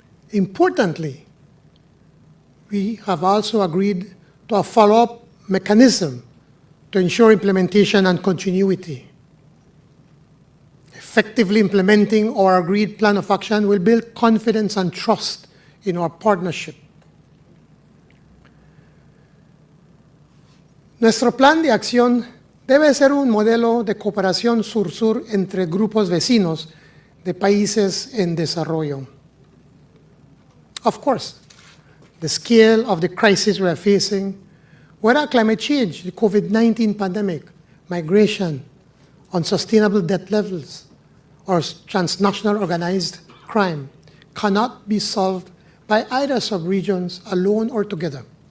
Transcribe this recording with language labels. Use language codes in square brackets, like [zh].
[en] Importantly, we have also agreed to a follow-up mechanism to ensure implementation and continuity. Effectively implementing our agreed plan of action will build confidence and trust in our partnership. [es] Nuestro plan de acción debe ser un modelo de cooperación sur-sur entre grupos vecinos de países en desarrollo. [en] Of course, the scale of the crisis we are facing, whether climate change, the COVID-19 pandemic, migration, unsustainable debt levels, or transnational organized crime, cannot be solved by either sub-regions alone or together.